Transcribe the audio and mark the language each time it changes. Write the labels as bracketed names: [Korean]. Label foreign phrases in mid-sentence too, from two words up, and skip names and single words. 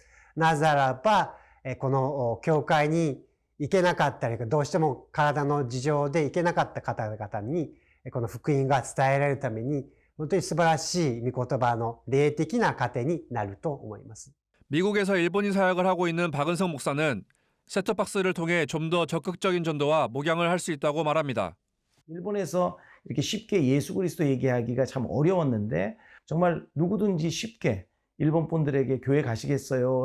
[Japanese] なぜならばこの教会に行けなかったりどうしても体の事情で行けなかった方々にこの福音が伝えられるために本当に素晴らしい御言葉の霊的な糧になると思います。 [Korean] 미국에서 일본인 사역을 하고 있는 박은성 목사는 셋톱박스를 통해 좀 더 적극적인 전도와 목양을 할 수 있다고 말합니다. 일본에서 이렇게 쉽게 예수 그리스도 얘기하기가 참 어려웠는데 정말 누구든지 쉽게 일본 분들에게 교회 가시겠어요?